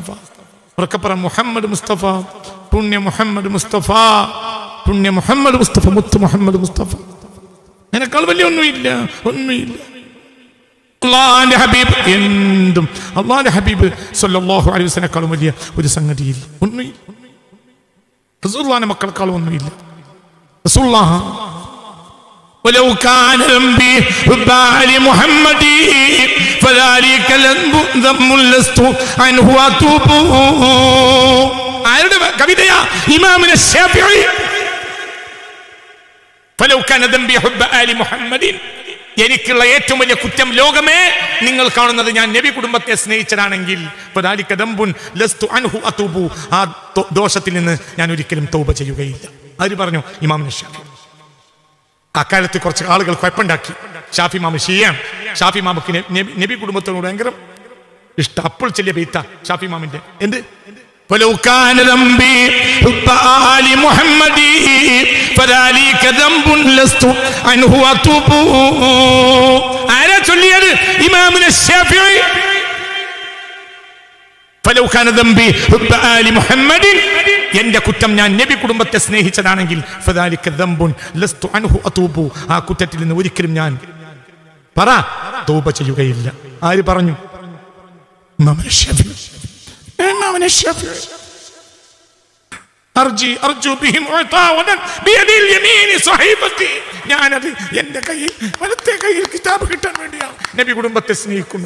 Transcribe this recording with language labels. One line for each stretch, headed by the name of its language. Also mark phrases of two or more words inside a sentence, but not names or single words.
Malayalam: ഉറക്കപ്പുറം മുഹമ്മദ് മുസ്തഫ, പുണ്യ മുഹമ്മദ് മുസ്തഫ, പുണ്യ മുഹമ്മദ് മുസ്തഫ, മുത്ത് മുഹമ്മദ് മുസ്തഫ. അതിനേക്കാൾ വലിയ ഒന്നുമില്ല. അള്ളാന്റെ ഹബീബ് എന്തും അള്ളാന്റെ ഹബീബ്
Arabic: صلى الله عليه وسلم
Malayalam: വലിയ ഒരു സംഗതിയില്ല. ഒന്നുമില്ല. റസൂലുള്ളാഹിന്റെ മക്കളെക്കാളും ഒന്നുമില്ല.
Arabic: റസൂലുള്ളാഹ് ولو كان ذنبي حب آل محمد فذلك ذنب لست عنه أتوب.
Malayalam: ആരുടെ കവിതയാ? ഇമാമുന ശാഫിഈ.
Arabic: فلو كان ذنبي حب آل محمد.
Malayalam: എനിക്കുള്ള ഏറ്റവും വലിയ കുറ്റം ലോകമേ നിങ്ങൾ കാണുന്നത് ഞാൻ നബി കുടുംബത്തെ സ്നേഹിച്ചതാണെങ്കിൽ
Arabic: فذلك ذنب لست عنه أتوب.
Malayalam: ആ ദോഷത്തിൽ നിന്ന് ഞാൻ ഒരിക്കലും തൗബ ചെയ്യുകയില്ല. ആര് പറഞ്ഞു? ഇമാമുന ശാഫിഈ. അക്കാലത്ത് കുറച്ച് ആളുകൾ കുഴപ്പമുണ്ടാക്കി. ഷാഫി ഇമാം ഷിയാണ്. ഷാഫി ഇമാമുക്ക് നബി കുടുംബത്തോട് ഭയങ്കര ഇഷ്ടം. അപ്പോൾ ചെല്ലിയ ബെയ്ത്ത ഷാഫി ഇമാമിന്റെ എന്ത്?
Arabic: ولو كان ذنبي حب آل محمد فذلك ذنب لست عنه أتوب.
Malayalam: ആരാ ചൊല്ലിയത്? ഇമാമുന ശാഫിഈ.
Arabic: فلو كان ذنبي حب آل محمد.
Malayalam: എന്റെ കുറ്റം ഞാൻ നബി കുടുംബത്തെ സ്നേഹിച്ചതാണെങ്കിൽ
Arabic: فذلك ذنب لست عنه أتوب.
Malayalam: ആ കുറ്റത്തിൽ നിന്ന് ഒരിക്കലും ഞാൻ തൗബ ചെയ്യുകയില്ല. ആര് പറഞ്ഞു? ഇമാമുന ശാഫിഈ. ഞാനത് എന്റെ കയ്യിൽ വലത്തെ കയ്യിൽ കിതാബ് കിട്ടാൻ വേണ്ടിയാണ് നബി കുടുംബത്തെ സ്നേഹിക്കുന്നത്.